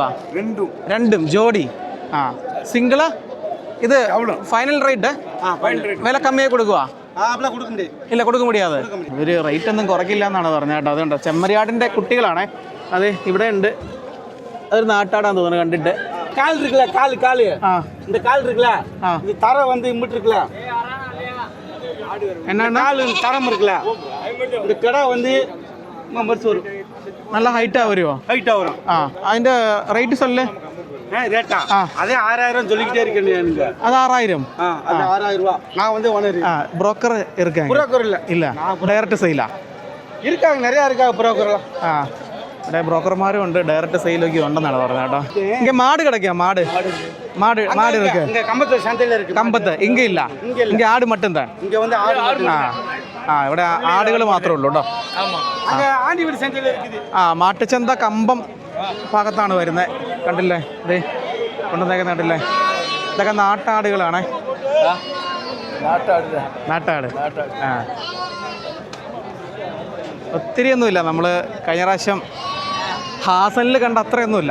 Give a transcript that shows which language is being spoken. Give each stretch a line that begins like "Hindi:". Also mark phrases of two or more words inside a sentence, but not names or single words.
Malayalam: രണ്ടും ജോഡി. സിംഗിളാ? ഇത് ഫൈനൽ റേറ്റ്? വില കമ്മിയായി കൊടുക്കുക?
Tamil: இல்ல, கொடுக்க முடியாதே.
Malayalam: ഒരു റേറ്റ് ഒന്നും കുറയ്ക്കില്ല എന്നാണ് പറഞ്ഞത് കേട്ടോ. അതുകൊണ്ട് ചെമ്മരിയാടിൻ്റെ കുട്ടികളാണ്. അതെ, ഇവിടെ ഉണ്ട്. അതൊരു നാട്ടാടാന്ന് തോന്നുന്നു കണ്ടിട്ട്.
Tamil: கால் இருக்குல, கால் இந்த கால் இருக்குல, இந்த தரை வந்து இம்பிட்டு இருக்குல, என்னன்னா கால் தரம் இருக்குல, இந்த கடை வந்து மரிச்சு வரும்.
Malayalam: നല്ല ഹൈറ്റാ വരുമോ?
Tamil: ஹைட்டா வரும்.
Malayalam: അതിൻ്റെ റേറ്റ് സൊല്ല്.
Tamil: ரேட்டா அதே 6,000 சொல்லிக்கிட்டே இருக்கேன். அது 6,000. அது 6,000 ரூபா. நான் வந்து ஓனர். ബ്രോക്കർ இருக்காங்க?
Malayalam: ബ്രോക്കർ ഇല്ല, ഡയറക്റ്റ് സെയിലാ?
Tamil: இருக்காங்க, நிறைய இருக்காங்க ബ്രോക്കർலாம்.
Malayalam: ഇവിടെ ബ്രോക്കർമാരും ഉണ്ട്, ഡയറക്റ്റ് സെയിലൊക്കെ ഉണ്ടെന്നാണ് പറഞ്ഞത് കേട്ടോ. ഇങ്ങനെ മാട് കിടക്കുക?
Tamil: மாடு இருக்கு. இங்க கம்பத்து சந்தையில இருக்கு. கம்பத்து இங்க இல்ல, இங்க ஆடு மட்டும் தான். இங்க வந்து ஆடு மட்டும்.
Malayalam: ഇവിടെ ആടുകൾ മാത്രമേ ഉള്ളൂ കേട്ടോ.
Tamil: ஆமா, அங்க ஆண்டி வீடு சந்தையில இருக்குது.
Malayalam: മാട്ടുചന്ത കമ്പം ഭാഗത്താണ് വരുന്നത്, കണ്ടില്ലേ. കൊണ്ടുവന്നേക്കുന്ന നാട്ടിലെ ഇതൊക്കെ നാട്ടാടുകളാണേ. നാട്ടാട്. ആ, ഒത്തിരിയൊന്നുമില്ല. നമ്മൾ കഴിഞ്ഞ പ്രാവശ്യം ഹാസനിൽ കണ്ട അത്രയൊന്നുമില്ല.